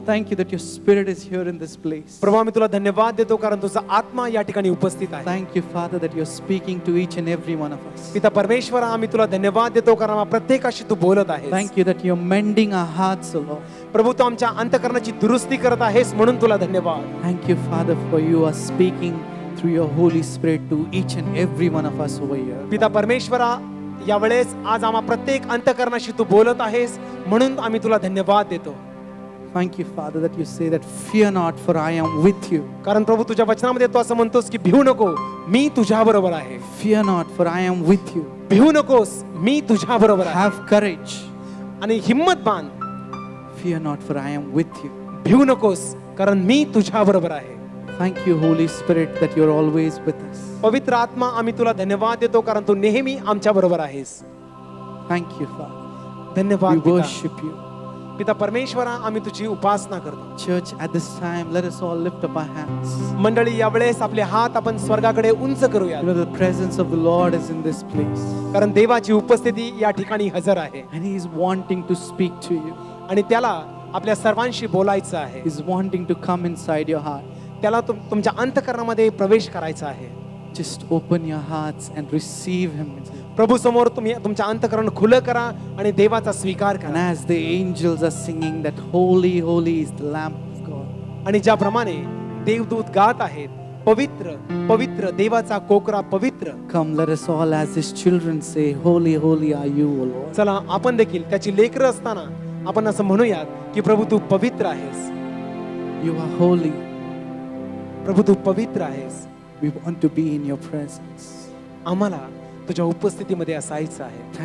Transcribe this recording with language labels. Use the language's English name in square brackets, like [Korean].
[English] Thank you that your spirit is here in this place. [Marathi] प्रभू आम्ही तुला धन्यवाद देतो कारण तुझा आत्मा या ठिकाणी उपस्थित आहे. [English] Thank you, Father, that you're speaking to each and every one of us. [Marathi] पिता परमेश्वरा आम्ही तुला धन्यवाद देतो कारण आम्हा प्रत्येकाशी तू बोलत आहेस. [English] Thank you that you're mending our hearts, O Lord. [Marathi] प्रभू तू आमच्या अंतःकरणाची दुरुस्ती करत आहेस म्हणून तुला धन्यवाद. [English] Thank you, Father, for you are speaking through your Holy Spirit to each and every one of us over here. [Marathi] पिता परमेश्वरा यावेळेस आज आम्हा प्रत्येक अंतःकरणाशी तू बोलत आहेस म्हणून आम्ही तुला धन्यवाद देतो. [English] Thank you, Father, that you say that fear not, for I am with you. [Marathi] कारण प्रभू तुझ्या वचनामध्ये तू असं म्हणतोस की भिवू नको, मी तुझ्या बरोबर आहे. [English] Fear not, for I am with you. [Marathi] भिवू नकोस, मी तुझ्या बरोबर आहे. [English] Have courage. [Marathi] आणि हिम्मत बांध. [English] Fear not, for I am with you. [Marathi] भिवू नकोस कारण मी तुझ्या बरोबर आहे. [English] Thank you, Holy Spirit, that you're always with us. [Marathi] पवित्र आत्मा आम्ही तुला धन्यवाद देतो कारण तू नेहमी आमच्या बरोबर आहेस. [English] Thank you, Father. [Marathi] धन्यवाद [English] We [Marathi] पिता. [English] worship you. [Marathi] पिता परमेश्वरा आम्ही तुझी उपासना करतो. [English] Church, at this time, let us all lift up our hands. [Marathi] मंडळी यावेळेस आपले हात आपण स्वर्गाकडे उंच करूया [English] You know, the presence of the Lord is in this place. [Marathi] कारण देवाची उपस्थिती या ठिकाणी हजर आहे [English] And He is wanting to speak to you. [Marathi] आणि त्याला आपल्या सर्वांशी बोलायचं आहे. [English] He's wanting to come inside your heart. [Marathi] त्याला तुमच्या अंतःकरणामध्ये प्रवेश करायचा आहे. [English] Just open your hearts and receive Him. [Marathi] प्रभू समोर तुम्ही तुमच्या अंतःकरण खुलं करा आणि देवाचा स्वीकार [English] And [Marathi] करा. [English] as the angels are singing that holy, holy is the Lamb of God. [Marathi] आणि ज्याप्रमाणे देवदूत गात आहेत, पवित्र पवित्र देवाचा कोकरा पवित्र. [English] Come, let us all as His children say, holy, holy are you, O Lord. [Marathi] चला आपण देखील त्याची लेकरं असताना आपण असं म्हणूयात की प्रभू तू पवित्र आहेस. [English] You are holy. [Marathi] प्रभू तू पवित्र आहेस. [English] We want to be in your presence. [Marathi] आम्हाला तुझ्या उपस्थितीमध्ये असायचं आहे.